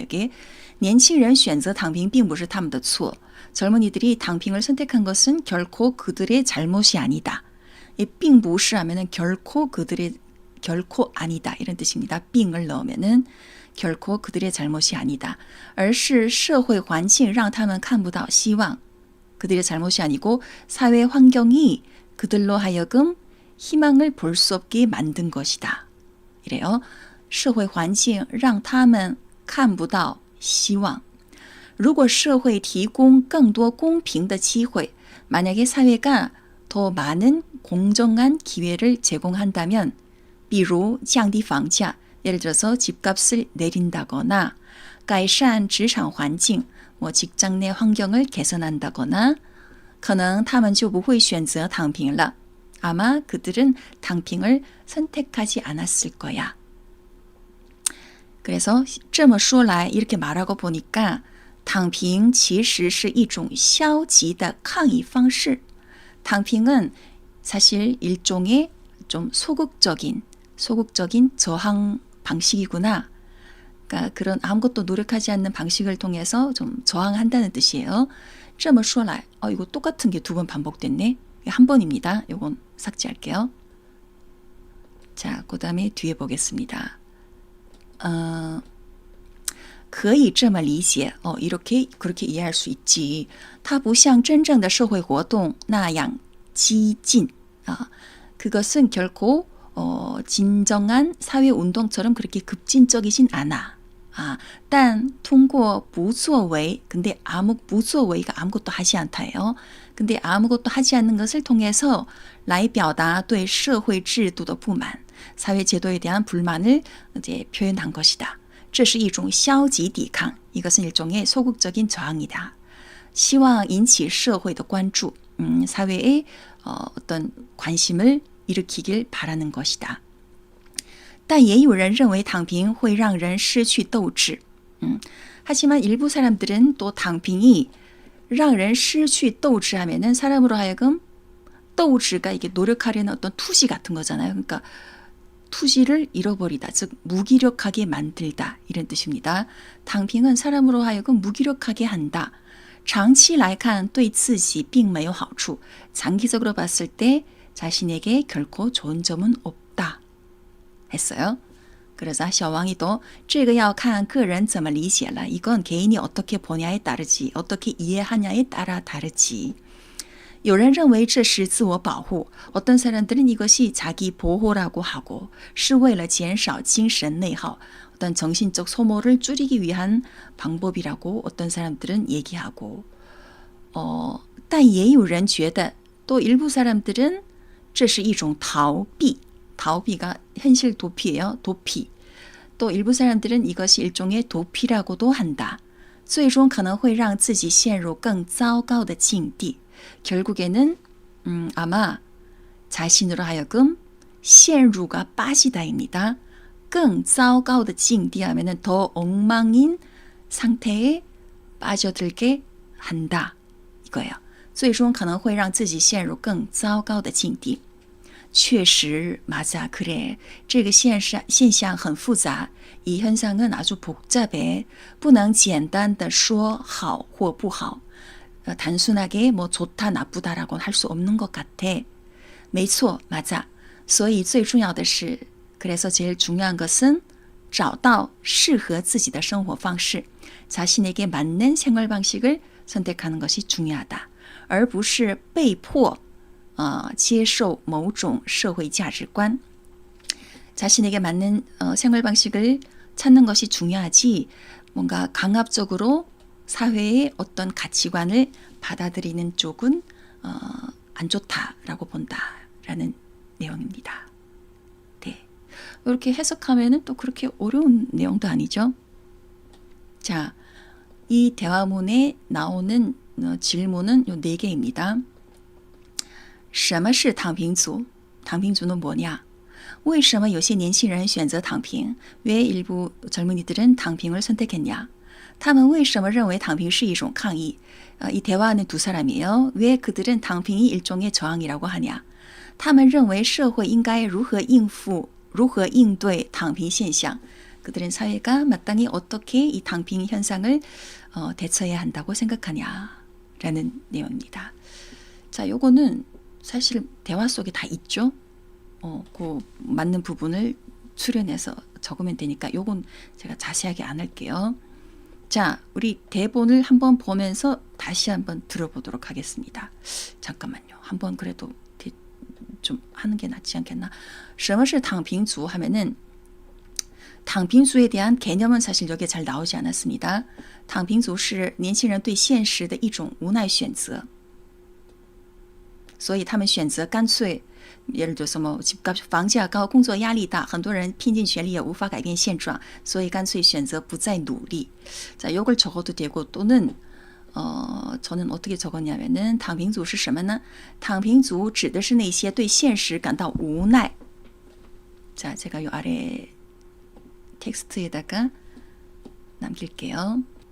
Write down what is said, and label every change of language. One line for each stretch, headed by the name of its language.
Korean: 이게
Chinese: 年轻人选择躺平并不是他们的错.
Korean: 젊은이들이躺平을 선택한 것은 결코 그들의 잘못이 아니다. 이 并不是 하면은 결코 아니다 이런 뜻입니다. 并을 넣으면은 결코 그들의 잘못이 아니다.
Chinese: 而是社会环境让他们看不到希望.
Korean: 그들의 잘못이 아니고 사회 환경이 그들로 하여금 희망을 볼 수 없게 만든 것이다. 이래요.
Chinese: 社会环境让他们看不到希望. 如果社会提供更多公平的机会,
Korean: 만약에 사회가 더 많은 공정한 기회를 제공한다면,
Chinese: 比如降低房价,
Korean: 예를 들어서 집값을 내린다거나,
Chinese: 改善职场环境,
Korean: 직장 내 환경을 개선한다거나,
Chinese: 可能他们就不会选择躺平了.
Korean: 아마 그들은躺平을 선택하지 않았을 거야. 그래서
Chinese: 这么说来
Korean: 이렇게 말하고 보니까
Chinese: 躺平其实是一种消极的抗议方式.
Korean: 躺平은 사실 일종의 좀 소극적인 저항 방식이구나. 그러니까 그런 아무것도 노력하지 않는 방식을 통해서 좀 저항한다는 뜻이에요.
Chinese: 这么说来,
Korean: 이거 똑같은 게 두 번 반복됐네. 한 번입니다. 이건 삭제할게요. 자, 그 다음에 뒤에 보겠습니다.
Chinese: 可以这么理解,
Korean: 이렇게 그렇게 이해할 수 있지.
Chinese: 它不像真正的社会活动那样激进.
Korean: 그것은 결코 진정한 사회 운동처럼 그렇게 급진적이진 않아.
Chinese: 但通过不作为,
Korean: 근데不作为가 아무것도 하지 않다예요. 근데 아무것도 하지 않는 것을 통해서
Chinese: 来表达对社会制度的不满,
Korean: 사회 제도에 대한 불만을 이제 표현한 것이다.
Chinese: 这是一种消极抵抗,
Korean: 이것은 일종의 소극적인 저항이다.
Chinese: 希望引起社会的关注,
Korean: 사회의 어떤 관심을 일으키길 바라는 것이다.
Chinese: 但也有人认为躺平会让人失去斗志.
Korean: 하지만 일부 사람들은 또躺平이
Chinese: 让人失去斗志
Korean: 하면은 사람으로 하여금 斗志가 이게 노력하려는 어떤 투시 같은 거잖아요. 그러니까 투지를 잃어버리다, 즉 무기력하게 만들다 이런 뜻입니다. 躺平은 사람으로 하여금 무기력하게 한다.
Chinese: 长期来看对自己并没有好处.
Korean: 장기적으로 봤을 때 자신에게 결코 좋은 점은 없다 했어요. 그래서 샤왕이 또
Chinese: 这个要看个人怎么理解了.
Korean: 이건 개인이 어떻게 보냐에 따르지, 어떻게 이해하냐에 따라 다르지.
Chinese: 有人认为这是自我保护.
Korean: 어떤 사람들은 이것이 자기 보호라고 하고,
Chinese: 是为了减少精神内耗.
Korean: 어떤 정신적 소모를 줄이기 위한 방법이라고 어떤 사람들은 얘기하고,
Chinese: 但也有人觉得,
Korean: 또 일부 사람들은
Chinese: 这是一种逃避.
Korean: 逃避가 현실 도피예요. 도피. 또 일부 사람들은 이것이 일종의 도피라고도 한다.
Chinese: 最终可能会让自己陷入更糟糕的境地.
Korean: 결국에는 아마 자신으로 하여금 陷入가 빠지다입니다.
Chinese: 更糟糕的境地
Korean: 하면은 더 엉망인 상태에 빠져들게 한다. 이거예요.
Chinese: 最终可能会让自己陷入更糟糕的境地. 确实
Korean: 맞아, 그래.
Chinese: 这个现象很复杂.
Korean: 이 현상은 아주 복잡해.
Chinese: 不能简单的说好或不好.
Korean: 단순하게 뭐 좋다 나쁘다라고 할 수 없는 것 같아.
Chinese: 没错,
Korean: 맞아.
Chinese: 所以最重要的是,
Korean: 그래서 제일 중요한 것은
Chinese: 找到适合自己的生活方式.
Korean: 자신에게 맞는 생활 방식을 선택하는 것이 중요하다.
Chinese: 而不是被迫接受某种社会价值观.
Korean: 자신에게 맞는 생활 방식을 찾는 것이 중요하지, 뭔가 강압적으로 사회의 어떤 가치관을 받아들이는 쪽은 안 좋다라고 본다라는 내용입니다. 네, 이렇게 해석하면은 또 그렇게 어려운 내용도 아니죠. 자, 이 대화문에 나오는 질문은 요 4개입니다.
Chinese: 什么是躺平族?
Korean: 躺平族는 뭐냐?
Chinese: 为什么有些年轻人选择躺平?
Korean: 왜 일부 젊은이들은躺平을 선택했냐?
Chinese: 他们为什么认为躺平是一种抗议?
Korean: 이 대화하는 두 사람이에요. 왜 그들은躺平이 일종의 저항이라고 하냐? 他们认为社会应该如何应对躺平现象? 그들은 사회가 마땅히 어떻게 이躺平 현상을 대처해야 한다고 생각하냐라는 내용입니다. 자, 요거는 사실 대화 속에 다 있죠. 그 맞는 부분을 추려내서 적으면 되니까 요건 제가 자세하게 안 할게요. 자, 우리 대본을 한번 보면서 다시 한번 들어보도록 하겠습니다. 잠깐만요. 한번 그래도 좀 하는 게 낫지 않겠나?
Chinese: 什么是躺平族
Korean: 하면은 躺平族에 대한 개념은 사실 여기에 잘 나오지 않았습니다.
Chinese: 躺平族是年轻人对现实的一种无奈选择。所以他们选择干脆
Korean: 예를 들어서 뭐 집값,
Chinese: 房价高,工作压力大,很多人拼尽全力也无法改变现状,所以干脆选择不再努力.
Korean: 자, 이걸 적어도 되고 또는 저는 어떻게 적었냐면은
Chinese: 躺平族是什么呢? 躺平族指的是那些对现实感到无奈.
Korean: 자, 제가 요 아래 텍스트에다가 남길게요.